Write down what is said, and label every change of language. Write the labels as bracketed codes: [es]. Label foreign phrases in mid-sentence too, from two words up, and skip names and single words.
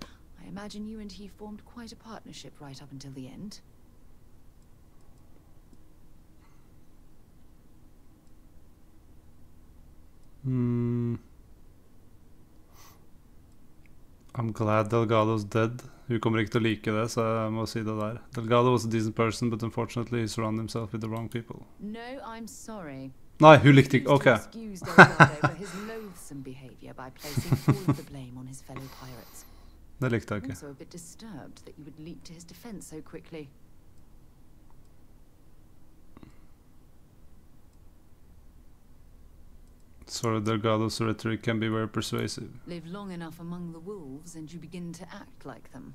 [en] I imagine you and he formed quite a partnership right up until the end. I'm glad Delgado's dead. [no] Hun kommer ikke til å like det, så jeg må si det der. [en] Delgado was a decent person, but unfortunately he surrounded himself with the wrong people. No, I'm sorry. [no] Nei, hun likte ikke. [en] Ok. Excuse Delgado for his loathsome behavior by placing all of the blame on his fellow pirates. [no] Det likte jeg [en] I'm [no] ikke. [en] also a bit disturbed that you would leap to his defense so quickly. Sorry, Delgado's rhetoric can be very persuasive. Live long enough among the wolves and you begin to act like them.